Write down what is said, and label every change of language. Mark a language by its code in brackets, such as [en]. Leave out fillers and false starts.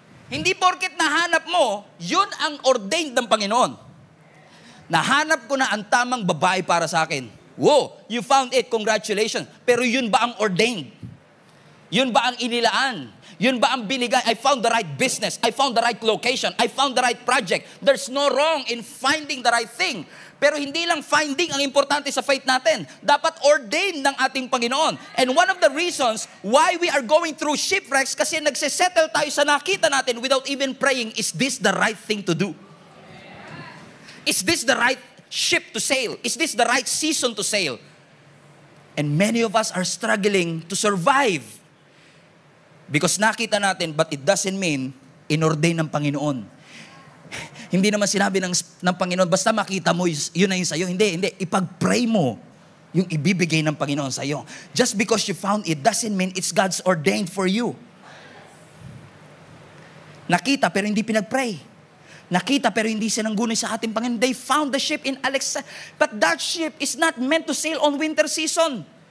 [tl] Hindi porket nahanap mo, yun ang ordained ng Panginoon. Nahanap ko na ang tamang babae para sa akin. [en] Wow, you found it, congratulations. [tl] Pero yun ba ang ordained? Yun ba ang inilaan? Yun ba ang binigay? [en] I found the right business. I found the right location. I found the right project. There's no wrong in finding the right thing. [tl] Pero hindi lang finding ang importante sa faith natin. Dapat ordained ng ating Panginoon. [en] And one of the reasons why we are going through shipwrecks [tl] kasi nagsisettle tayo sa nakita natin [en] without even praying, is this the right thing to do? Is this the right ship to sail? Is this the right season to sail? And many of us are struggling to survive. Because [tl] nakita natin, [en] but it doesn't mean [tl] inordain ng Panginoon. Hindi naman sinabi ng Panginoon, basta makita mo, yun na yun sa'yo. Hindi. Ipag-pray mo yung ibibigay ng Panginoon sa'yo. [en] Just because you found it doesn't mean it's God's ordained for you. [tl] Nakita pero hindi pinag-pray. Nakita pero hindi sinanggunay sa ating Panginoon. [en] They found the ship in Alexandria. But that ship is not meant to sail on winter season.